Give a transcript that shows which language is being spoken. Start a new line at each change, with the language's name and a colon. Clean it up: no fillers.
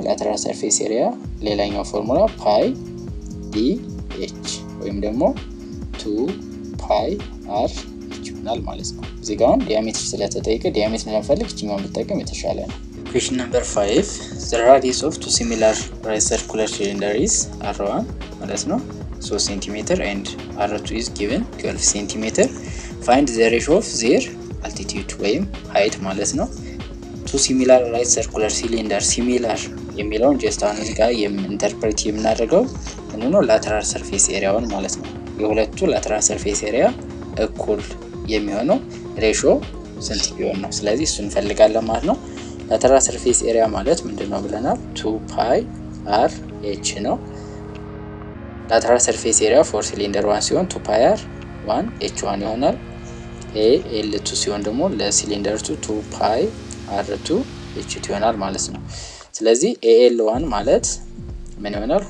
Amharic: ላተራል ሰርፌስ ኤሪያ ሌላኛው ፎርሙላ ፓይ ዲ ኤች ወይም ደግሞ 2 ፓይ አር ኤች ይሆናል ማለት ነው። እዚህ ጋር ዲያሜትር ስለተጠየቀ ዲያሜትር ለመፈለግ እችኛውን ብትጠቀም የተሻለ ነው።
English: Question number 5 the radius of two similar right circular cylinders is r1
Amharic: ማለት ነው
English: 3 cm and r2 is given 12 cm. find the ratio of their altitude
Amharic: ወይም height ማለት ነው።
English: two similar right circular cylinder similar
Amharic: የሚለውን ጀስት አሁን እዚህ ጋር ኢንተርፕሬት የምናደርገው ምንድነው? ላተራል ሰርፌስ ኤሪያውን ማለት ነው። የሁለቱ ላተራል ሰርፌስ ኤሪያ እኩል የሚሆነው ሬሽዮ ስንት ቢሆን ነው? ስለዚህ እሱን እንፈልጋለን ማለት ነው። ላተራል ሰርፌስ ኤሪያ ማለት ምንድነው ብለናል? 2 ፓይ አር ኤች ነው። ላተራል ሰርፌስ ኤሪያ ፎር ሲሊንደር 1 ሲሆን 2 ፓይ አር 1 ኤች 1 ይሆናል። ኤ ኤል 2 ሲሆን ደግሞ ለሲሊንደር 2 ፓይ አር 2 ኤች 2 ይሆናል ማለት ነው። ስለዚህ ኤል 1 ማለት ምን ይሆናል?